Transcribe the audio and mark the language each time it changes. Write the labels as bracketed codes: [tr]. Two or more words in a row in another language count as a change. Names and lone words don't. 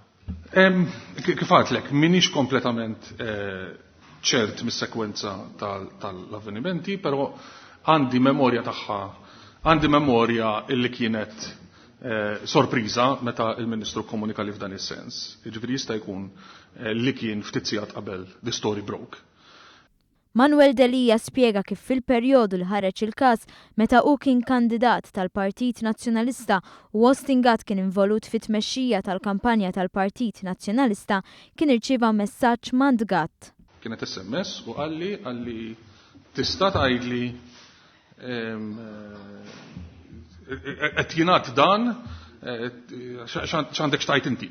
[mt] Kif għatlek, minix kompletament ċert mis-sekwenza tal-avvenimenti, pero għandi memorja tagħha, għandi memorja illi kienet sorpriża meta il-Ministru komunika li f'dan is-sens. Jiġifieri jista' jkun li kien ftit sigħat qabel [en] the story broke. [mt] Manuel Delija spjega kif fil-perjodu li ħareġ il-każ meta hu kien kandidat tal-Partit Nazzjonalista u Austin Gatt kien involut fit-tmexxija tal-kampanja tal-Partit Nazzjonalista kien irċieva messaġġ mand Gatt. Kienet SMS u għalli tista' tgħidli qed jingħad dan x'għandek xtajt inti.